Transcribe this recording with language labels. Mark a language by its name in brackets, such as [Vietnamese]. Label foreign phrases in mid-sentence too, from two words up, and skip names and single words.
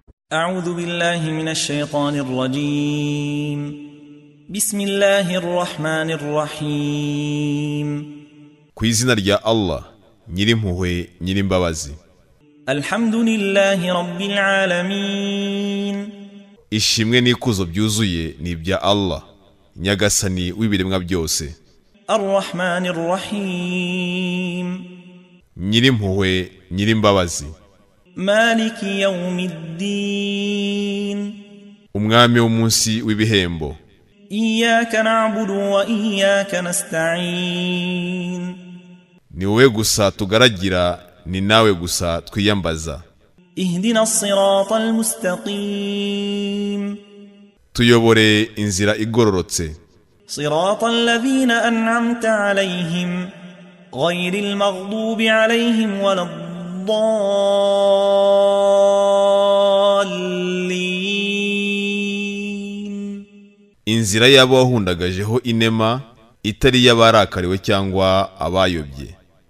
[Arabic] أعوذ بالله من الشيطان الرجيم بسم الله الرحمن الرحيم [Kinyarwanda] Ku izina rya Allah nyirimpuhwe nyirimbabazi [Arabic] الحمد لله رب العالمين [Kinyarwanda] ishimwe n'ikuzo byuzuye ni ibya Allah nyagasani w'ibiremwa byose [Arabic] الرحمن الرحيم [Kinyarwanda] nyirimpuhwe nyirimbabazi [Arabic] مالك يوم الدين [Kinyarwanda] umwami w'umunsi w'ibihembo [Arabic] إياك نعبد وإياك نستعين [Kinyarwanda] ni wowe gusa tugaragira ni nawe gusa twiyambaza [Arabic] اهدنا الصراط المستقيم [Kinyarwanda] tuyobore inzira igororotse [Arabic] صراط الذين أنعمت عليهم غير المغضوب عليهم ولا الضالين [Kinyarwanda] inzira yabo wahundagajeho inema itari y'abarakariwe cyangwa abayobye